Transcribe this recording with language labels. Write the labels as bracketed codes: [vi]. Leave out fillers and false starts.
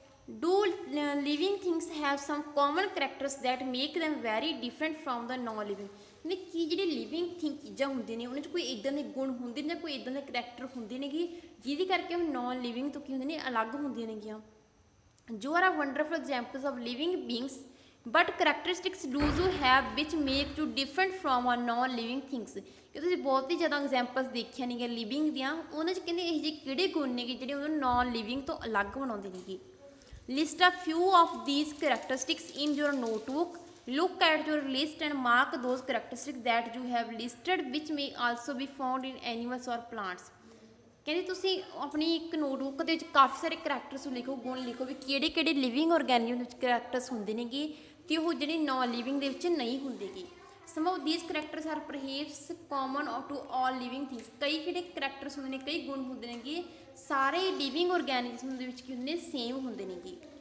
[en] Do living things have some common characters that make them very different from the non-living? [pa] ਨੇ ਕੀ ਜਿਹੜੇ living thing ਚੀਜ਼ਾਂ ਹੁੰਦੀਆਂ ਨੇ ਉਹਨਾਂ 'ਚ ਕੋਈ ਇੱਦਾਂ ਦੇ ਗੁਣ ਹੁੰਦੇ ਨੇ ਜਾਂ ਕੋਈ ਇੱਦਾਂ ਦੇ ਕਰੈਕਟਰ ਹੁੰਦੇ ਨੇਗੇ ਜਿਹਦੇ ਕਰਕੇ ਉਹ ਨੋਨ ਲਿਵਿੰਗ ਤੋਂ ਕੀ ਹੁੰਦੇ ਨੇ ਅਲੱਗ ਹੁੰਦੀਆਂ ਨੇਗੀਆਂ। [en] ਜੋ are wonderful examples of living beings but characteristics do you have which make you different from a non living things. [pa] ਕਿ ਤੁਸੀਂ ਬਹੁਤ ਹੀ ਜ਼ਿਆਦਾ ਐਗਜ਼ਾਮਪਲਸ ਦੇਖੀਆਂ ਨੇਗੀਆਂ ਲਿਵਿੰਗ ਦੀਆਂ, ਉਹਨਾਂ 'ਚ ਕਹਿੰਦੇ ਇਹੋ ਜਿਹੇ ਕਿਹੜੇ ਗੁਣ ਨੇਗੇ ਜਿਹੜੇ ਉਹਨੂੰ ਨੋਨ ਲਿਵਿੰਗ ਤੋਂ ਅਲੱਗ ਬਣਾਉਂਦੇ ਨੇਗੇ। [en] List a few of these characteristics in your notebook. Look at your list and mark those characteristics that you have listed which may also be found in animals or plants. [pa] ਕਹਿੰਦੇ ਤੁਸੀਂ ਆਪਣੀ ਇੱਕ notebook ਦੇ ਵਿੱਚ ਕਾਫੀ ਸਾਰੇ characters ਲਿਖੋ, ਗੁਣ ਲਿਖੋ ਵੀ ਕਿਹੜੇ ਕਿਹੜੇ ਲਿਵਿੰਗ ਔਰਗੈਨਿਜ਼ਮ ਵਿੱਚ ਕਰੈਕਟਰਸ ਹੁੰਦੇ ਨੇਗੇ ਅਤੇ ਉਹ ਜਿਹੜੇ ਨੋਨ ਲਿਵਿੰਗ ਦੇ ਵਿੱਚ ਨਹੀਂ ਹੁੰਦੇਗੇ। [en] Some of these characters are perhaps common to all living things. [pa] ਕਈ ਜਿਹੜੇ ਕਰੈਕਟਰਸ ਹੁੰਦੇ ਨੇ, ਕਈ ਗੁਣ ਹੁੰਦੇ ਨੇਗੇ ਸਾਰੇ ਲਿਵਿੰਗ ਔਰਗੈਨਿਜ਼ਮ ਦੇ ਵਿੱਚ ਕੀ ਹੁੰਦੇ ਨੇ, ਸੇਮ ਹੁੰਦੇ ਨੇਗੇ।